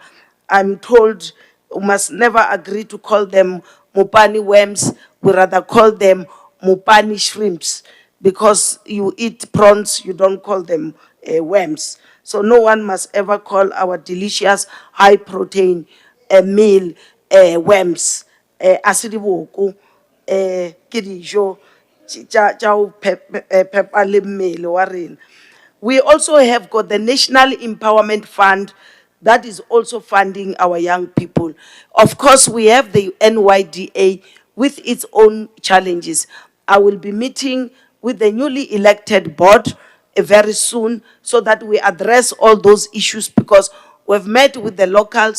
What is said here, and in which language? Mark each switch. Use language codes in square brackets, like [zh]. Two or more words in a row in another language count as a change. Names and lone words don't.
[en] I'm told we must never agree to call them Mupani worms. We rather call them Mupani shrimps, because you eat prawns, you don't call them worms. So no one must ever call our delicious high protein meal worms. [st] Asidiboku ke dijo tša ho phepa le mmele wa rena. [en] We also have got the National Empowerment Fund that is also funding our young people. Of course, we have the NYDA with its own challenges. I will be meeting with the newly elected board very soon so that we address all those issues, because we've met with the locals.